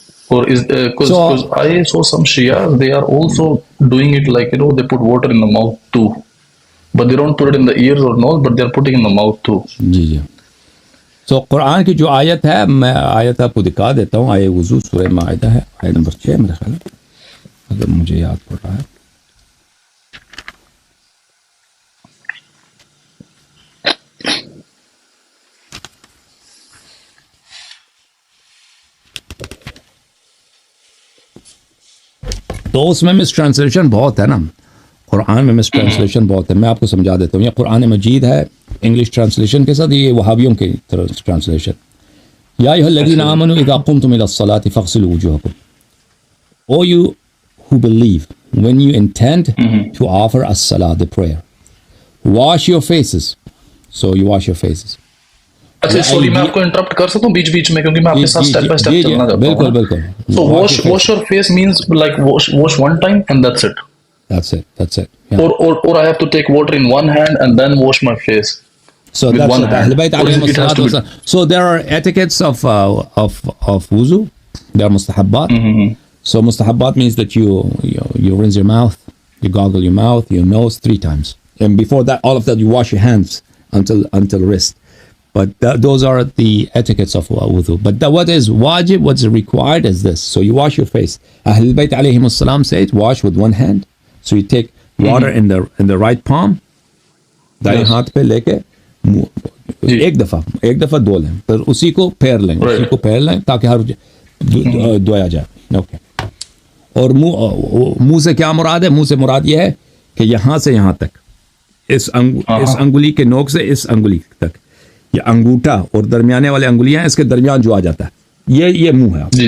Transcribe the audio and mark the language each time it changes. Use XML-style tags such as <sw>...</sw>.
<en>Or is because I saw some Shia, they are also doing it like they put water in the mouth too, but they don't put it in the ears or nose, but they are putting in the mouth too.</en> <ur>جی جی. سو قرآن کی جو آیت ہے میں آیت آپ کو دکھا دیتا ہوں. آیت وضو سورہ مائدہ ہے, آیت نمبر 6 میرے خیال ہے اگر مجھے یاد پڑ رہا ہے. تو اس میں مس ٹرانسلیشن بہت ہے نا, قرآن میں مس ٹرانسلیشن بہت ہے. میں آپ کو سمجھا دیتا ہوں. یہ قرآن مجید ہے انگلش ٹرانسلیشن کے ساتھ, یہ وہابیوں کی ٹرانسلیشن.</ur> <ar>یا ایھا الذین آمنوا اذا قمتم الی الصلاۃ فاغسلوا وجوہکم.</ar> <en>O you who believe, when you intend to offer as-salah, the prayer, wash your faces. So you wash your faces.</en> <ur>اچھا سوری میں آپ کو انٹرپٹ کر سکتا ہوں بیچ بیچ میں کیونکہ میں آپ کے ساتھ اسٹیپ بائی اسٹیپ چلنا چاہتا ہوں. بالکل بالکل.</ur> <en>So wash your face means like wash one time and that's it. That's it. Yeah. Or I have to take water in one hand and then wash my face. So that's it. Ahl Bayt alayhim as-salatu was-salam. So there are etiquettes of wuzu. There are mustahabbat. So mustahabbat means that you rinse your mouth, you gargle your mouth, your nose 3 times. And before that, all of that, you wash your hands until wrist. But those are the etiquettes of wudu. But what is wajib, what's required is this. So you wash your face. Ahl Bayt alayhim as-salam said, wash with one hand. So you take water in the right palm,</en> <ur>دائیں ہاتھ پہ لے کے ایک دفعہ دھو لیں, پھر اسی کو پھیر لیں تاکہ ہر دھویا جائے. اوکے. اور منہ سے کیا مراد ہے؟ منہ سے مراد یہ ہے کہ یہاں سے یہاں تک, اس انگلی کے نوک سے اس انگلی تک, یہ انگوٹھا اور درمیانے والے انگلیاں اس کے درمیان جو آ جاتا ہے یہ منہ ہے.</ur>